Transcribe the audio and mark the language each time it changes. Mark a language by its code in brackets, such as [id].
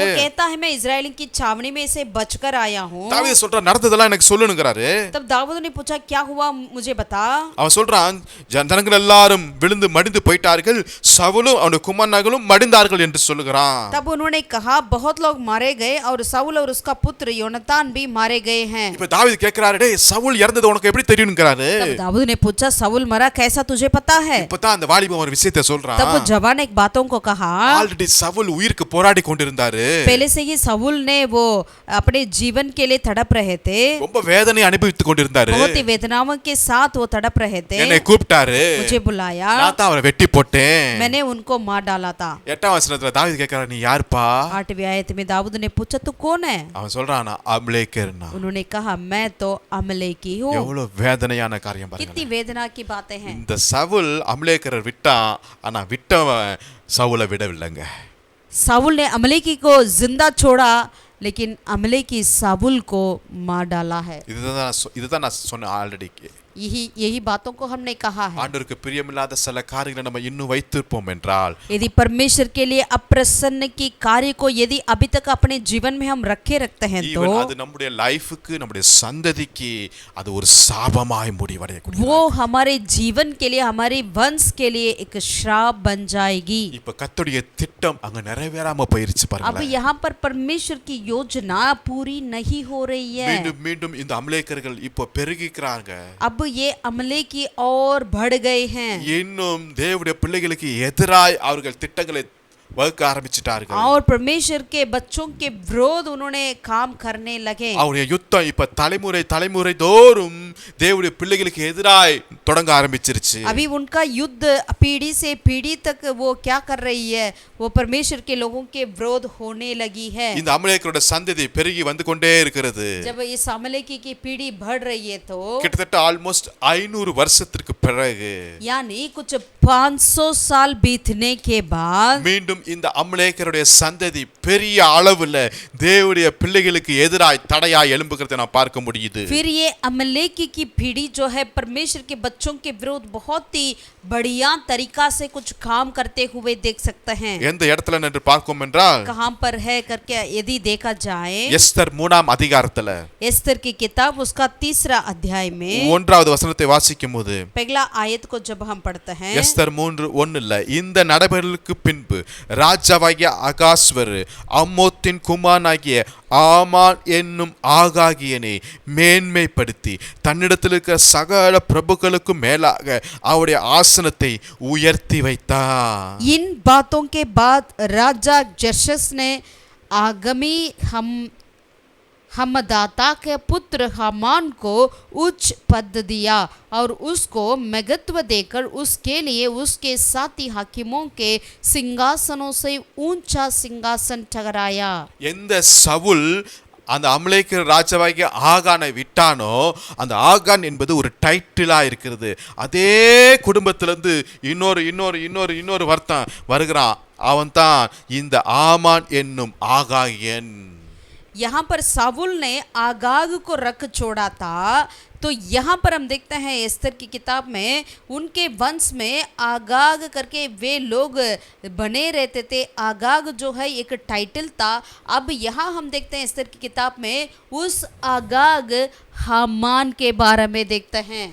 [hi] वो कहता है, मैं इस्राएल की छावनी में से बचकर आया हूं। [ta] தாவீது சொல்றான், நடந்ததெல்லாம் எனக்கு சொல்லுங்கறாரு. [hi] तब दाऊद ने पूछा, क्या हुआ मुझे बता। [ta] அவன் சொல்றான், ஜனங்கள் எல்லாரும் விழுந்து மடிந்து போயிட்டார்கள், சவுலும் அவனுடைய குமாரர்களும் மடிந்தார்கள் என்று சொல்லுகிறான். [hi] तब उन्होंने कहा, बहुत लोग मारे गए और सவுल और उसका पुत्र योनातान भी मारे गए हैं। [ta] இப்ப தாவீது கேக்குறாரு, டேய் சவுல் இறந்தது உனக்கு எப்படி தெரியும்ங்கறாரு. [hi] तब दाऊद ने पूछा, सவுल मरा कैसा तुझे पता है? [ta] இப்பதான் அந்த வாலிபன் ஒரு விஷயத்தை சொல்றான். [hi] तब वो जवान एक बातों को कहा, [ta] ஆல்ரெடி சவுல் உயிருக்கு போராடி கொண்டிருந்தாரு. [hi] पहले से ही सவுल ने वो अपने जीवन के लिए तड़प रहे थे, [ta] ரொம்ப வேதனை அனுபவித்துக் கொண்டிருந்தாரு. [hi] बहुत ही वेदनाओं के साथ वो तड़प रहे थे। [ta] என்னை கூப்பிட்டாரு, [hi] मुझे बुलाया, [ta] நான் தான் அவரை வெட்டி போட்டேன். [hi] मैंने उनको मार डाला था। [ta] 8ஆம் வசனத்துல தாவீது கேக்குறாரு, நீ யாருப்பா? [hi] 8वीं आयत में दाऊद ने पूछा, तू कौन है? [ta] அவன் சொல்றான், நான் அமலேக்கர்னா. [hi] उन्होंने कहा, मैं तो अमलेकी हूँ। [ta] எவ்வளவு வேதனையான காரியம் பாருங்க. [hi] कितनी वेदना की बातें हैं। [ta] இந்த சவுல் அமலேக்கரை விட்டான், ஆனா விட்டவன் சவுலை விடவில்லைங்க. [hi] सவுल ने अमलेकी को जिंदा छोड़ा, लेकिन अमलेकी सவுल को मार डाला है। [ta] இதுதான் நான் சொன்னேன் ஆல்ரெடி. [hi] यही बातों को हमने कहा है। [ta] ஆண்டவருக்கு பிரியமில்லாத சில காரியங்களை நம்ம இன்னும் வைத்திருப்போம் என்றால், [hi] यदि परमेश्वर के लिए अप्रसन्न की कार्य को यदि अभी तक अपने जीवन में हम रखते हैं तो [ta] அது நம்முடைய லைஃப்க்கு, நம்முடைய சந்ததிக்கு அது ஒரு சாபமாய் முடிவடையக்கூடிய, [hi] वो हमारे जीवन के लिए, हमारे वंश के लिए एक श्राप बन जाएगी। [ta] இப்ப கர்த்தருடைய திட்டம் அங்க நிறைவேறாம போயிருச்சு [hi] अब [ta] பாருங்க. [hi] यहाँ पर परमेश्वर की योजना पूरी नहीं हो रही है। [ta] மீண்டும் மீண்டும் இந்த அமலேக்கர்கள் இப்போ பெருகிக்கிறாங்க. [hi] अब ये अमले की और बढ़ गए हैं [ta] இன்னும் தேவனுடைய பிள்ளைகளுக்கு எதிராய் அவர்கள் திட்டங்களை வகுக்க ஆரம்பிச்சிட்டார்கள். [hi] और परमेश्वर के बच्चों के विरोध उन्होंने काम करने लगे। [ta] அவருடைய யுத்தம் இப்ப தலைமுறை தோறும் தேவனுடைய பிள்ளைகளுக்கு எதிராய் தொடங்க ஆரம்பிச்சிருச்சு. [hi] अभी उनका युद्ध पीढ़ी से पीढ़ी तक वो क्या कर रही है? वो परमेश्वर के लोगों के विरोध होने लगी है। [ta] இந்த அமலேக்கரோட சந்ததி பெருகி வந்து கொண்டே இருக்கிறது. [hi] जब इस अमलेकी की पीढ़ी बढ़ रही है तो [ta] கிட்டத்தட்ட ஆல்மோஸ்ட் 500 வருஷத்திற்கு பிறகு, [hi] यानी कुछ 500 साल बीतने के बाद [ta] மீண்டும் இந்த அமலேக்கருடைய சந்ததி பெரிய அளவுல தேவனுடைய பிள்ளைகளுக்கு எதிராய் தடையாய் எழும்புகிறதை நாம் பார்க்க முடியுது. [hi] फिर ये अमलेकी की पीढ़ी जो है परमेश्वर के बच्चों के विरोध बहुत ही बढ़िया तरीका से कुछ काम करते हुए देख सकते हैं। [ta] எந்த இடத்துல நின்று பார்க்கும் என்றால், [hi] कहां पर है करके यदि देखा जाए, [ta] எஸ்தர் 3ஆம் அதிகாரத்துல [hi] एस्तर की किताब उसका 3रा अध्याय में [ta] 1வது வசனத்தை வாசிக்கும் போது, [hi] पहला आयत को जब हम पढ़ते हैं, [ta] எஸ்தர் 3:1 இந்த நடைமுறைகளுக்கு பின்பு ராஜாவாகிய அகாஸ்வர் அம்மோத்தின் குமாரனாகிய ஆமான் என்னும் ஆகாகியனை மேன்மைப்படுத்தி தன்னிடத்தில் இருக்கிற சகல பிரபுக்களுக்கும் மேலாக அவருடைய ஆசனத்தை உயர்த்தி வைத்தார். [hi] इन बातों के बाद राजा जर्शस ने आगामी हमदाता के पुत्र हामान को उच्च पद दिया और उसको महत्व देकर उसके लिए उसके साथी हाकिमों के सिंहासनों से ऊंचा सिंहासन ठहराया। [ta] எந்த சவுல் அந்த அமலேக்கு ராஜாவாகிய ஆகானை விட்டானோ அந்த ஆகான் என்பது ஒரு டைட்டிலா இருக்கிறது. அதே குடும்பத்திலிருந்து இன்னொரு வர்த்தம் வருகிறான். அவன் தான் இந்த ஆமான் என்னும் ஆகாயன். [hi] यहाँ पर सावुल ने आगाग को रख छोड़ा था, तो यहाँ पर हम देखते हैं एस्तर की किताब में उनके वंश में आगाग करके वे लोग बने रहते थे। आगाग जो है एक टाइटल था। अब यहाँ हम देखते हैं एस्तर की किताब में उस आगाग हामान के बारे में देखते हैं।